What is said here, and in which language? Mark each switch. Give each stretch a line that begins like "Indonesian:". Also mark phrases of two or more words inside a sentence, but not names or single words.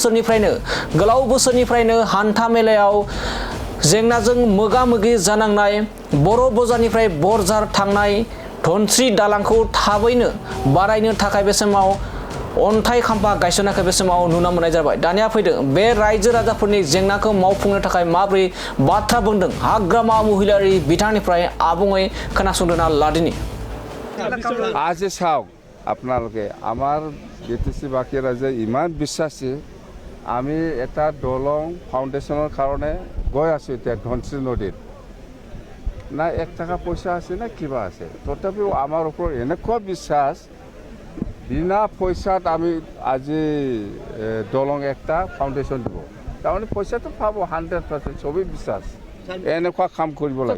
Bodo: बोसोरनिफ्रायनो हान्था मेलायाव जेंनाजों मोगा मोगि जानांनाय बर'ब बाजारनिफ्राय बरजार थांनाय धनस्री दालांखौ थाबैनो बारायनो थाखाय बे समाव अन्थाइ खाम्फा गायसननायखौ बे समाव नुनो मोननाय जाबाय दानिया फैदों बे रायजो राजाफोरनि जेंनाखौ मावफुंनो थाखाय माबोरै बाथ्रा बुंदों हाग्रामा महिलारि बिथांनिफ्राय आबुङै खोनासंदोना लादिनि
Assamese: আজি চাওক আপোনালোকে আমাৰ বিটিসি বাকী ৰাইজে ইমান বিশ্বাসী আমি এটা দলং ফাউণ্ডেশ্যনৰ কাৰণে গৈ আছো এতিয়া ধনশ্ৰী নদীত না 1 টাকা পয়সা আছে না কিবা আছে তথাপিও
Bangla: আমার উপর
Assamese: এনেকুৱা বিশ্বাস বিনা পয়সাত আমি আজি দলং একটা ফাউণ্ডেশ্যন দিব তাৰমানে পয়সাটো পাব 100% সবেই বিশ্বাস এনেকুৱা কাম কৰিব লাগে